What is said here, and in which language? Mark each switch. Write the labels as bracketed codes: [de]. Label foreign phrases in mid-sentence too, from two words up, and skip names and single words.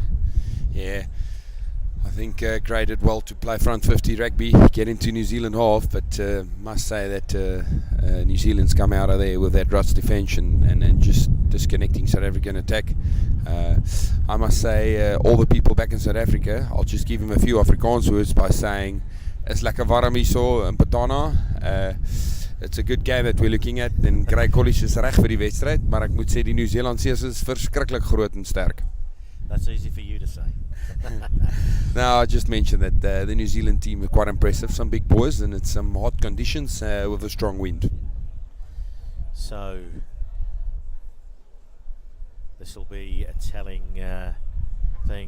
[en] Yeah, I think Grey did well to play front 50 rugby, get into New Zealand half, but must say that New Zealand's come out of there with that Ruts defence and just disconnecting South African attack. I must say, all the people back in South Africa, I'll just give him a few Afrikaans words by saying, [af] is lekker warm hierso in Patana. [en] It's a good game that we're looking at, [af] en Grey College is reg vir die wedstryd, maar ek moet sê die New Zealanders is verskriklik groot en sterk. [en] That's easy for you to say. Now, I just mentioned that the New Zealand team are quite impressive, some big boys, and it's some hot conditions with a strong wind. So this will be a telling thing.